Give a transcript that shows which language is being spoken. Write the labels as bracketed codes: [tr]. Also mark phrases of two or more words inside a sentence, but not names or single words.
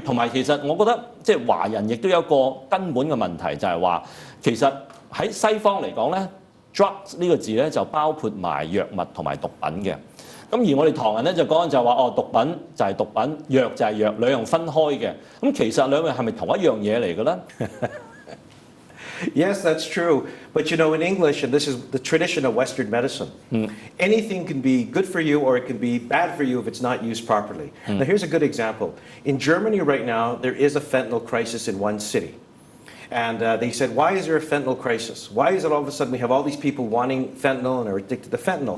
[yue] 同埋其實我覺得即係華人亦都有一個根本嘅問題，就係話其實喺西方嚟講咧 ，drugs 呢個字咧就包括埋藥物同埋毒品嘅。咁而我哋唐人咧就講就話毒品就係毒品，藥就係藥，兩樣分開嘅。咁其實兩樣係咪同一樣嘢嚟嘅咧？ [en] Yes, that's true. But in English, and this is the tradition of Western medicine, anything can be good for you or it can be bad for you if it's not used properly. Now, here's a good example. In Germany right now, there is a fentanyl crisis in one city. And they said, why is there a fentanyl crisis? Why is it all of a sudden we have all these people wanting fentanyl and are addicted to fentanyl?